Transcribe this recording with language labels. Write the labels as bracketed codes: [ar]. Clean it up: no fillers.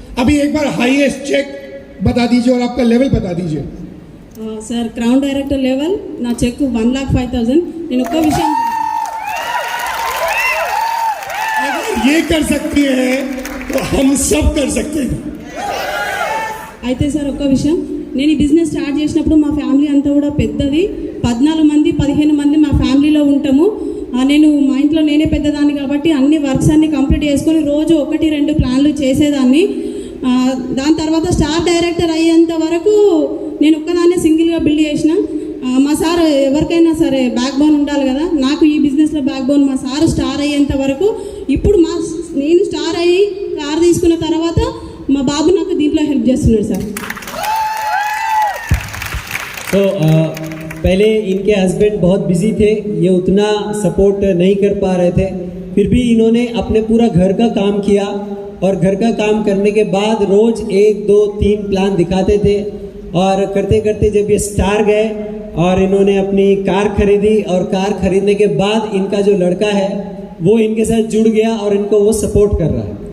[hi] अभी एक बार highest check बता दीजिए और आपका लेवल बता दीजिए. [te] సార్ క్రౌన్ డైరెక్టర్ లెవెల్ నా చెక్ 1,05,000. నేను ఒక్క విషయం, [hi] अगर ये कर सकती है तो हम सब कर सकते हैं. [te] అయితే సార్ ఒక్క విషయం, నేను ఈ బిజినెస్ స్టార్ట్ చేసినప్పుడు మా ఫ్యామిలీ అంతా కూడా పెద్దది, 14 మంది 15 మంది మా ఫ్యామిలీలో ఉంటాము. నేను మా ఇంట్లో నేనే పెద్దదాన్ని కాబట్టి అన్ని వర్క్స్ అన్ని కంప్లీట్ చేసుకొని రోజు 1-2 ప్లాన్లు చేసేదాన్ని. దాని తర్వాత స్టార్ డైరెక్టర్ అయ్యేంత వరకు నేను ఒక్కదాన్నే సింగిల్గా బిల్డ్ చేసిన. మా సార్ ఎవరికైనా సరే బ్యాక్ బోన్ ఉండాలి కదా, నాకు ఈ బిజినెస్లో బ్యాక్ బోన్ మా సార్ స్టార్ అయ్యేంత వరకు. ఇప్పుడు నేను స్టార్ అయ్యి కార్ తీసుకున్న తర్వాత మా బాబు నాకు దీంట్లో హెల్ప్ చేస్తున్నాడు సార్. [hi] तो पहले इनके हस्बैंड बहुत बिजी थे, ये उतना सपोर्ट नहीं कर पा रहे थे, फिर भी इन्होंने अपने पूरा घर का काम किया और घर का काम करने के बाद रोज़ 1, 2, 3 प्लान दिखाते थे. और करते करते जब ये स्टार गए और इन्होंने अपनी कार खरीदी और कार खरीदने के बाद इनका जो लड़का है वो इनके साथ जुड़ गया और इनको वो सपोर्ट कर रहा है.